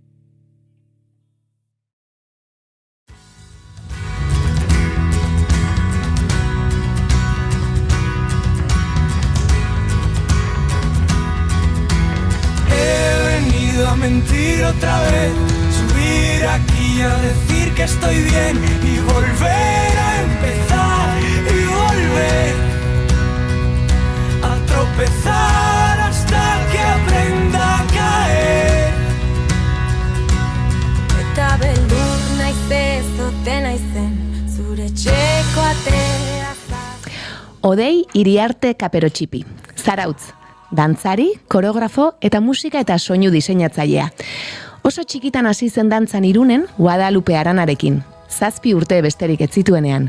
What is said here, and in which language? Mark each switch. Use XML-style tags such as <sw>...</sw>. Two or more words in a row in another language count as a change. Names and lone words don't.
<es>He venido a mentir otra vez, subir aquí a decir que estoy bien y volver a empezar y volver a tropezar hasta que aprenda a caer.</es> <eu>Eta beldur naiz ote naizen, zure txeko atea. Odei Iriarte Kaperotxipi, Zarautz, dantzari, koreografo eta musika eta soinu diseinatzailea. Oso txikitan hasi zen dantzan Irunen Guadalupe Aranarekin, 7 urte besterik ez zituenean.</eu>